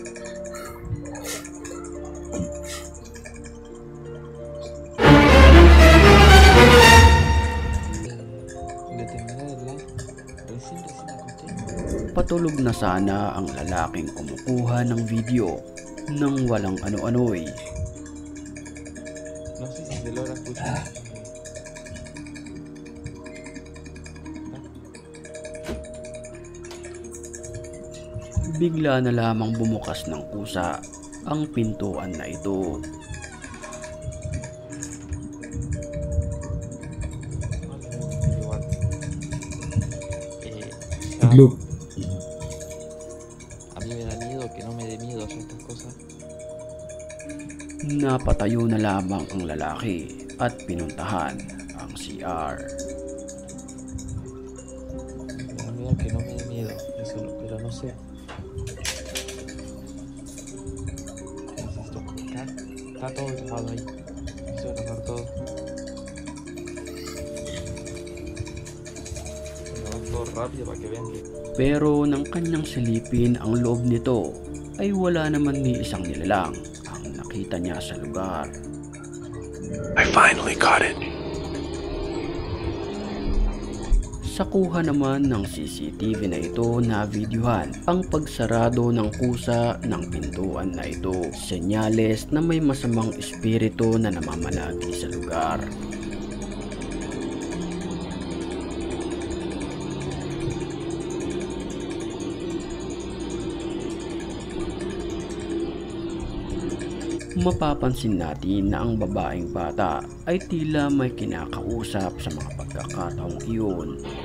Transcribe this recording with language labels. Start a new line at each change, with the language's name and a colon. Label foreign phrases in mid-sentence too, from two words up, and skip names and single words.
Filipino: Patulog na sana ang lalaking kumukuha ng video nang walang ano-ano'y.
Spanish: No sé si se logra escuchar.
Filipino: Bigla na lamang bumukas ng kusa ang pintuan na ito.
Spanish: Igual. Igloo. A mí me da miedo que no me dé miedo hacer estas cosas.
Filipino: Napatayo na lamang ang lalaki at pinuntahan ang CR.
Spanish: Me da miedo que no me dé miedo, eso, pero no sé. Necesito. Está todo grabado ahí. Necesito grabar todo. Grabar todo rápido para que vean que.
Filipino: Pero nang kanyang silipin ang loob nito ay wala naman ni isang nilalang ang nakita niya sa lugar.
English: I finally caught it.
Filipino: Sa kuha naman ng CCTV na ito na videohan ang pagsarado ng kusa ng pintuan na ito, senyales na may masamang espiritu na namamalagi sa lugar. Mapapansin natin na ang babaeng bata ay tila may kinakausap sa mga pagkakataong iyon.